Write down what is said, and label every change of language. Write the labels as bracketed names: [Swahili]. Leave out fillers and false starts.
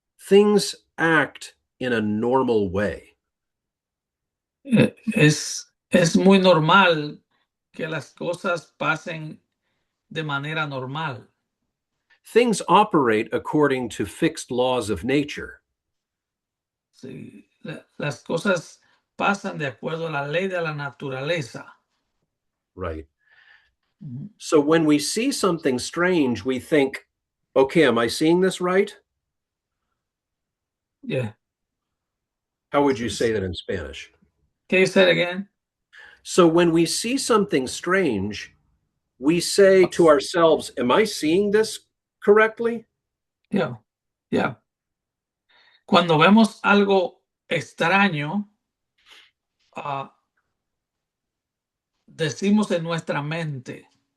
[English] Things act in a normal way. [Spanish] Es muy normal que las cosas pasen de manera normal. [English] Things operate according to fixed laws of nature. [Spanish] Sí, las cosas pasan de acuerdo a la ley de la naturaleza. [English] Right. Ujú. So when we see something strange, we think, okay, am I seeing this right? Yeah. How would you say that in Spanish? Can you say it again? So when we see something strange, we say to ourselves, am I seeing this correctly? Yeah. Yeah. [Spanish] Cuando vemos algo extraño, ah, decimos en nuestra mente.